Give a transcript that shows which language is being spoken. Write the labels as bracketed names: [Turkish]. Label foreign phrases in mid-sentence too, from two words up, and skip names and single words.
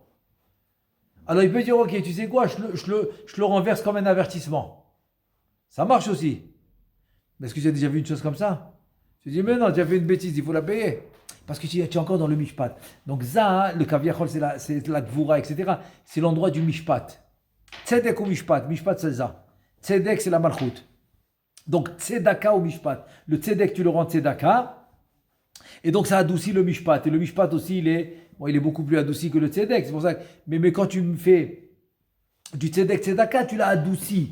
[French] Alors il peut dire, ok, tu sais quoi, je le renverse comme un avertissement. Ça marche aussi. Mais est-ce que tu as déjà vu une chose comme ça? Tu dis, mais non, tu as fait une bêtise, il faut la payer. Parce que tu es encore dans le mishpat. Donc ça, le kaviachol, c'est la gvura, etc. C'est l'endroit du mishpat. Tzedek ou mishpat. Mishpat, c'est ça. Tzedek, c'est la malchut. Donc tzedaka ou mishpat. Le tzedek, tu le rends tzedaka. Et donc ça adoucit le mishpat. Et le mishpat aussi, il est beaucoup plus adouci que le tzedek. C'est pour ça que, mais quand tu me fais du [Hebrew] צדק צדקה, [French] tu l'as adouci.